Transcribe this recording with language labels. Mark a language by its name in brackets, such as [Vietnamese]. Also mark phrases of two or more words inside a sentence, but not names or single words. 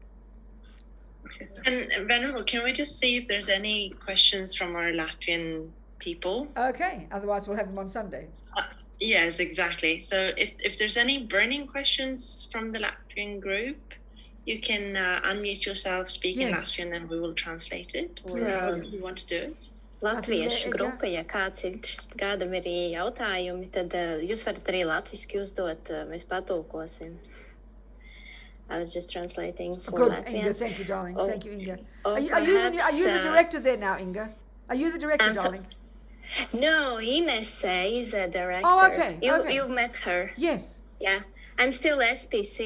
[English] And Venerable, can we just see if there's any questions from our Latvian people? Okay, otherwise we'll have them on Sunday. Yes, exactly. So if there's any burning questions from the Latvian group, you can unmute yourself, speak in Latvian, and we will translate it. Or if you want to do it. [Latvian] Latviešu grupa, ja kāds kādam ir jautājumi, tad jūs varat arī latviski uzdot, mēs patulkosim. [English] I was just translating for Good, Latvian. Inga, thank you, darling. Thank you, Inga. Are you the director there now, Inga? Are you the director, darling? No, Ines is a director. Oh, okay. You've met her. Yes. Yeah. I'm still SPC.